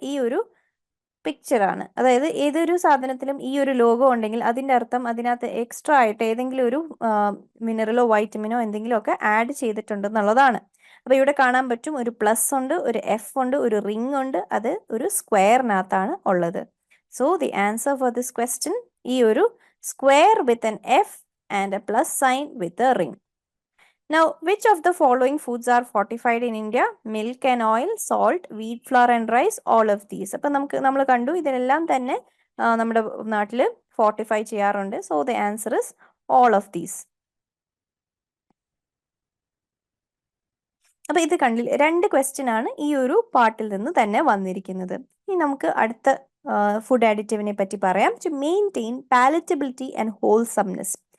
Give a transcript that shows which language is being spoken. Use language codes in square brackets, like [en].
[ml] ഈ ഒരു പിക്ചറാണ്. അതായത് ഏതൊരു സാധനത്തിലും ഈ ഒരു ലോഗോ ഉണ്ടെങ്കിൽ അതിൻ്റെ അർത്ഥം അതിനകത്ത് എക്സ്ട്രാ ആയിട്ട് ഏതെങ്കിലും ഒരു മിനറലോ വൈറ്റമിനോ എന്തെങ്കിലുമൊക്കെ ആഡ് ചെയ്തിട്ടുണ്ടെന്നുള്ളതാണ്. അപ്പോൾ ഇവിടെ കാണാൻ പറ്റും ഒരു പ്ലസ് ഉണ്ട്, ഒരു എഫ് ഉണ്ട്, ഒരു റിംഗ് ഉണ്ട്, അത് ഒരു സ്ക്വയറിനകത്താണ് ഉള്ളത്. [en] so the answer for this question [ml] ഈ ഒരു [en] Square with N F and a plus sign with a ring. Now, which of the following foods are fortified in India? Milk and oil, salt, wheat flour and rice, all of these. [ml] അപ്പം നമ്മൾ കണ്ടു ഇതിനെല്ലാം തന്നെ നമ്മുടെ നാട്ടിൽ fortify ചെയ്യാറുണ്ട്. [en] So the answer is all of these. [ml] അപ്പൊ ഇത് കണ്ടില്ല, 2 ക്വസ്റ്റ്യൻ ആണ് ഈ ഒരു പാർട്ടിൽ നിന്ന് തന്നെ വന്നിരിക്കുന്നത്. ഇനി നമുക്ക് അടുത്ത ഫുഡ് അഡിറ്റീവിനെ പറ്റി പറയാം. [en] To maintain palatability and wholesomeness.